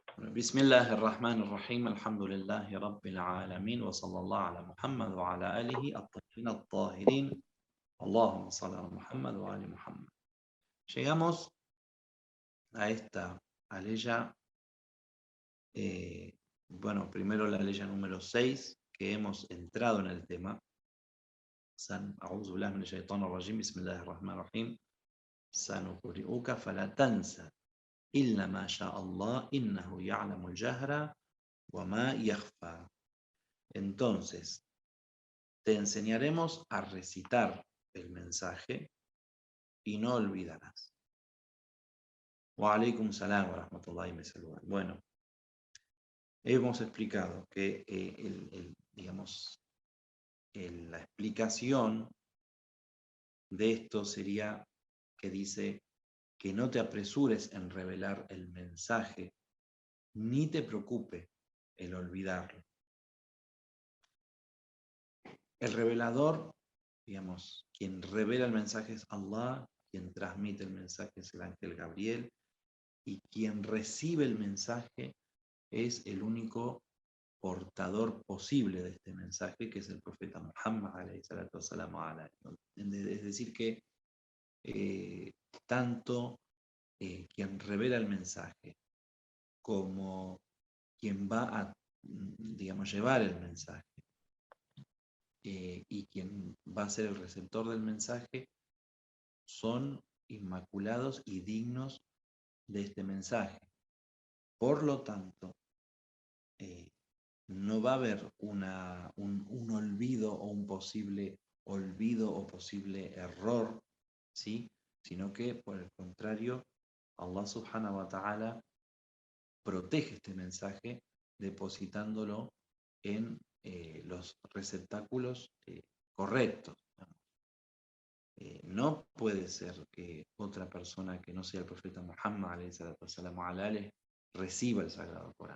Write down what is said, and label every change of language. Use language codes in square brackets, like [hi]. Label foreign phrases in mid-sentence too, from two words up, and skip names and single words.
[ar] بسم الله الرحمن الرحيم الحمد لله رب العالمين وصلى الله على محمد وعلى آله الطاهرين الطاهرين اللهم صل على محمد وآل محمد. [es] Llegamos a esta aleya, primero la aleya número 6, que hemos entrado en el tema. [ar] أعوذ بالله من الشيطان الرجيم، بسم الله الرحمن الرحيم. سنقرئك فلا تنسى إلا ما شاء الله إنه يعلم الجهر وما يخفى. [es] Entonces, te enseñaremos a recitar el mensaje y no olvidarás. [ar] وعليكم السلام ورحمة الله [es] me saludan. Bueno, hemos explicado que la explicación de esto sería que dice que no te apresures en revelar el mensaje, ni te preocupe el olvidarlo. El revelador, quien revela el mensaje es Allah, quien transmite el mensaje es el ángel Gabriel, y quien recibe el mensaje es el único portador posible de este mensaje, que es el profeta Muhammad, [ar] عليه الصلاة والسلام. [es] Es decir, que tanto quien revela el mensaje como quien va a, llevar el mensaje, y quien va a ser el receptor del mensaje son inmaculados y dignos de este mensaje. Por lo tanto, no va a haber un olvido o un posible olvido o posible error, ¿sí? Sino que, por el contrario, [ar] الله سبحانه وتعالى [es] protege este mensaje depositándolo en los receptáculos correctos. No puede ser que otra persona que no sea el profeta Muhammad reciba el Sagrado Corán.